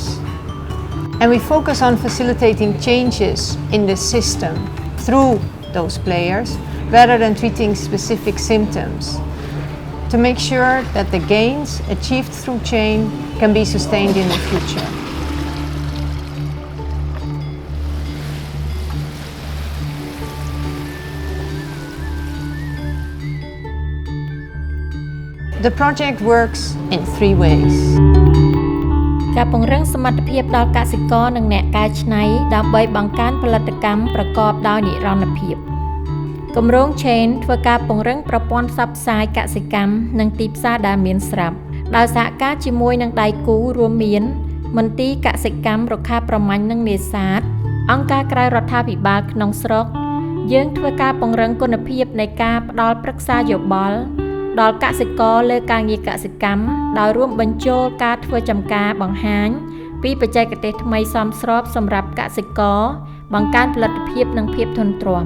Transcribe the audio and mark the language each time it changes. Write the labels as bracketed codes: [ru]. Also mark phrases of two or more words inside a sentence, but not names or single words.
[en] And we focus on facilitating changes in the system through those players rather than treating specific symptoms to make sure that the gains achieved through chain can be sustained in the future. The project works in 3 ways. [km] ការពង្រឹងសមត្ថភាពដល់កសិករនិងអ្នកកែច្នៃដើម្បីបង្កើនផលិតកម្មប្រកបដោយនិរន្តរភាពគម្រោង Chain ធ្វើ ការពង្រឹងប្រព័ន្ធផ្សព្វផ្សាយកសិកម្មនិងទីផ្សារដែលមានស្រាប់ដោយសហការជាមួយនឹងដៃគូរួមមានមន្ទីរកសិកម្មរុក្ខាប្រមាញ់និងនេសាទអង្គការក្រៅរដ្ឋាភិបាលក្នុងស្រុកយើងធ្វើការពង្រឹងគុណភាពនៃការផ្ដល់ប្រឹក្សាយោបល់ដល់កសិករលើការងារកសិកម្មដោយរួមបញ្ចូលការធ្វើចំការបង្ហាញពីបច្ចេកទេសថ្មីសមស្របសម្រាប់កសិករបង្កើនផលិតភាពនិងភាពធន់ទ្រាំ